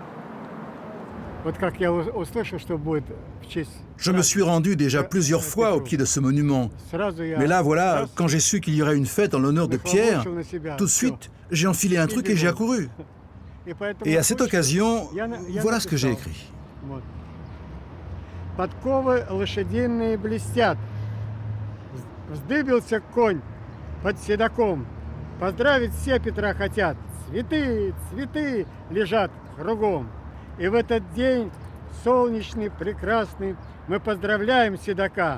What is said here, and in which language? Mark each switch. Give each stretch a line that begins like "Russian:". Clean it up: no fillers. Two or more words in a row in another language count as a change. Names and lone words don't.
French: Je me suis rendu déjà plusieurs fois au pied de ce monument. Mais là, voilà, quand j'ai su qu'il y aurait une fête en l'honneur de Pierre, tout de suite, j'ai enfilé un truc et j'ai accouru. Et à cette occasion, voilà ce que j'ai écrit.
Russian: Подковы лошадиные блестят. Вздыбился конь под седаком. Поздравить все Петра хотят. Цветы, цветы лежат кругом. И в этот день солнечный, прекрасный, мы поздравляем седака.